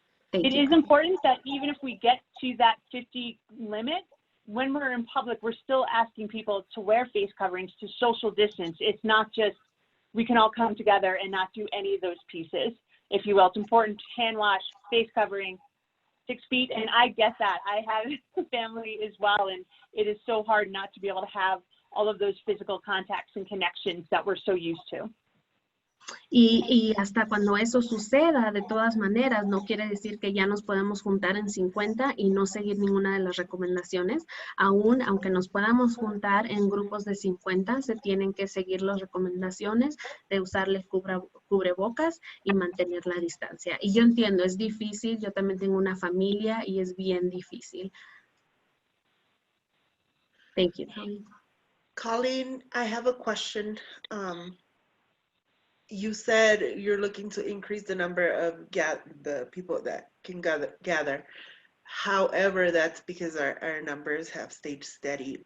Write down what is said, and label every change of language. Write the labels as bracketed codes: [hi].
[en] Thank It you. is important that even if we get to that 50 limit, when we're in public, we're still asking people to wear face coverings, to social distance. It's not just we can all come together and not do any of those pieces, if you will. It's important to hand wash, face covering, 6 feet, and I get that. I have a family as well, and it is so hard not to be able to have all of those physical contacts and connections that we're so used to. [es] Y hasta cuando eso suceda, de todas maneras, no quiere decir que ya nos podemos juntar en 50 y no seguir ninguna de las recomendaciones. Aún, aunque nos podamos juntar en grupos de 50, se tienen que seguir las recomendaciones de usarle cubrebocas y mantener la distancia. Y yo entiendo, es difícil, yo también tengo una familia y es bien difícil. [en] Thank you, Colleen. Colleen, I have a question. You said you're looking to increase the number of the people that can gather. However, that's because our numbers have stayed steady.